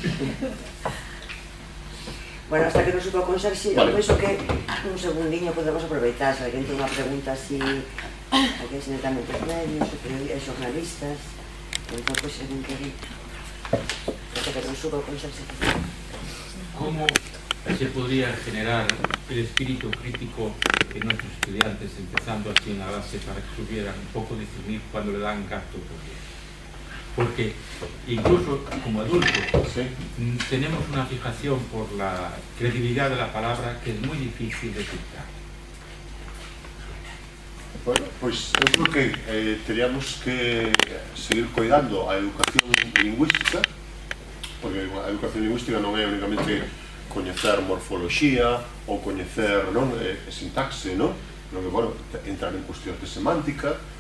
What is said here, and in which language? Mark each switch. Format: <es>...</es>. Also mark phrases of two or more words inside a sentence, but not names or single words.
<gl>Bueno, hasta que nos supo a conserxe, eu penso que un segundiño podemos aproveitar, se alguén ten unha pregunta así, aquí es netamente os medios, xornalistas, entón, pois, alguén quere, hasta que nos supo a conserxe.</gl> <es>¿Cómo se podría generar el espíritu crítico en nuestros estudiantes, empezando así en la base, para que supieran un poco discernir cuando le dan gato? Porque incluso como adultos tenemos una fijación por la credibilidad de la palabra que es muy difícil de filtrar.</es> <gl>Bueno, pois eu creo que teríamos que seguir cuidando a educación lingüística, porque a educación lingüística non é únicamente coñecer morfoloxía ou coñecer sintaxe, que, bueno, entrar en cuestións de semántica,</gl>